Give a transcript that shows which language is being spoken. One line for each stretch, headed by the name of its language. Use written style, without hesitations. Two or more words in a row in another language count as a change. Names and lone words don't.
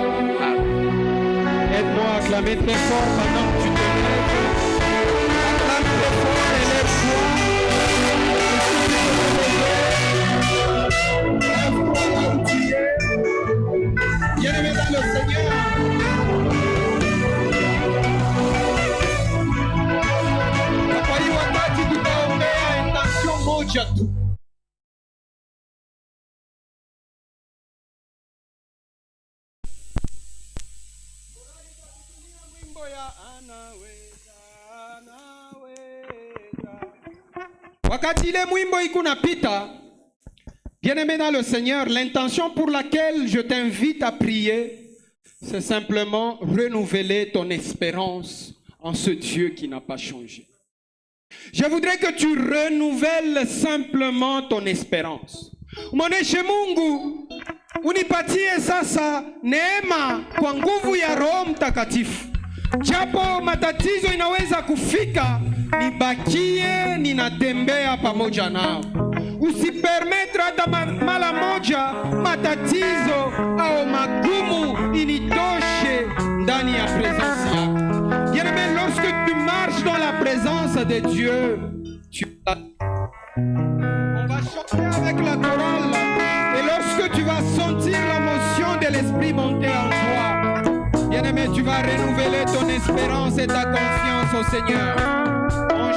French: Amen. Aide-moi à acclamer très fort pendant que tu te lèves. Acclame très fort et lève-toi. Lève-toi là où tu es. Bien-aimé dans le Seigneur.
Swahili: Kwa hii wakati tutaombea intention moja tu. Wakati ile mwimbo iko napita,
French: bien-aimé dans le Seigneur, l'intention pour laquelle je t'invite à prier, c'est simplement renouveler ton espérance en ce Dieu qui n'a pas changé. Je voudrais que tu renouvelles simplement ton espérance.
Swahili: Mwoneshe Mungu, unipatie sasa neema kwa nguvu ya Roho Mtakatifu. Japo matatizo inaweza kufika, nibakie ninatembea pamoja nao. Usipermetre hata mara moja matatizo au magumu initoshe ndani ya présence yako.
French: Bien-aimé, lorsque tu marches dans la présence de Dieu, on va chanter avec la chorale. Et lorsque tu vas sentir la motion de l'Esprit monter en toi, bien-aimé, tu vas renouveler ton espérance et ta confiance au Seigneur.